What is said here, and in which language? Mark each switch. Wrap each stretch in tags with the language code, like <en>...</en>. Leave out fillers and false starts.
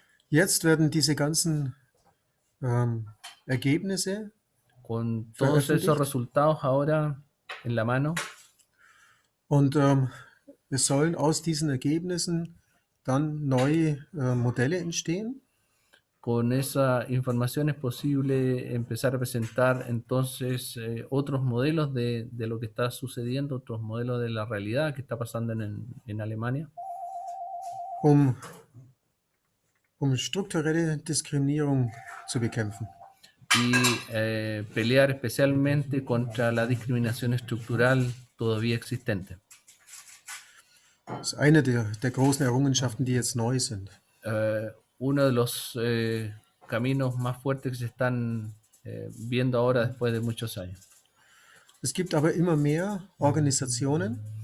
<de>Jetzt werden diese ganzen Ergebnisse</de> <es>Con todos esos resultados ahora en la mano,</es> <de>und es sollen aus diesen Ergebnissen dann neue Modelle entstehen.</de> <es>con esa información es posible empezar a presentar entonces otros modelos de lo que está sucediendo, otros modelos de la realidad que está pasando en Alemania,</es> <de>um strukturelle Diskriminierung zu bekämpfen.</de> <es>y pelear especialmente contra la discriminación estructural todavía existente.</es> <de>Das ist eine der großen Errungenschaften, die jetzt neu sind.</de> <es>Uno de los caminos más fuertes que se están viendo ahora después de muchos años.</es> <de>Es gibt aber immer mehr Organisationen,</de>